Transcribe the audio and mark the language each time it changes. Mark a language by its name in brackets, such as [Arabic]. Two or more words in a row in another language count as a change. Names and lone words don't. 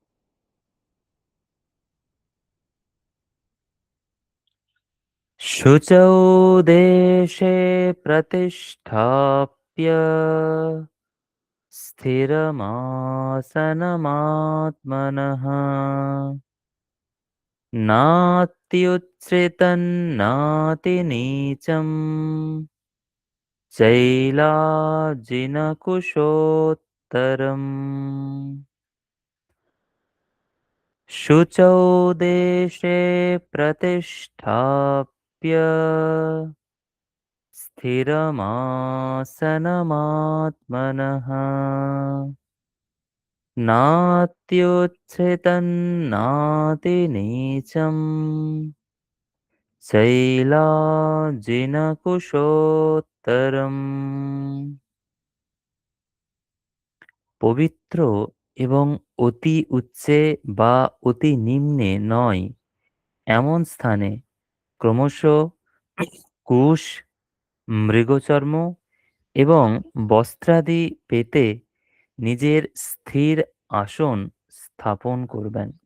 [Sanskrit] শুচৌ দেশে প্রতিষ্ঠাপ্য স্থিরমাসনমাত্মনঃ नात्युच्छ्रितन्नातिनीचं चैलाजिनकुशोत्तरम् शुचौ देशे प्रतिष्ठाप्य स्थिरमासनमात्मनः नात्युच्छ्रितन्नातिनीचं শৈলাজিনকুশোত্তরম। [Bangla] পবিত্র এবং অতি উচ্চে বা অতি নিম্নে নয় এমন স্থানে ক্রমশ কুশ, মৃগচর্ম এবং বস্ত্রাদি পেতে নিজের স্থির আসন স্থাপন করবেন।